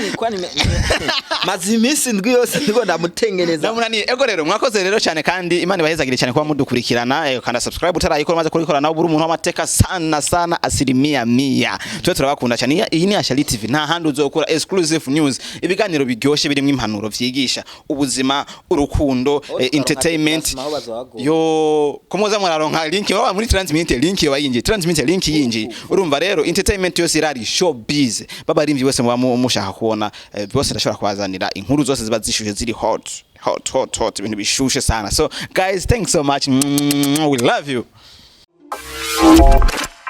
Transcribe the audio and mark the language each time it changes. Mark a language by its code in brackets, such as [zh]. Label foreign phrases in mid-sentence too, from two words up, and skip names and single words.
[rn] mazimisi ndwi yose ndiko ndamutengeneza namunaniye ego rero mwakoze rero cyane kandi Imana ibahezagire cyane kuba mudukurikirana kandi subscribe utarayikora maze kurikora nawe buri umuntu w'amateka sana asilimia 100 turabakunda cyane iyi ni Shari TV nta handi uzokura [en] exclusive news [rn] ibiganiro biryoshe birimo impanuro vyigisha ubuzima urukundo entertainment yo komoza muraronka link baba muri [en] transmit link [rn] yo bayinje [en] transmit link [rn] yinje urumva rero entertainment yose irari showbiz baba rimvye bose mushaka kubona bose ndashobora kubazanira inkuru zose ziba zishuje ziri hot ibintu bishushe sana [en] so guys thanks so much we love you.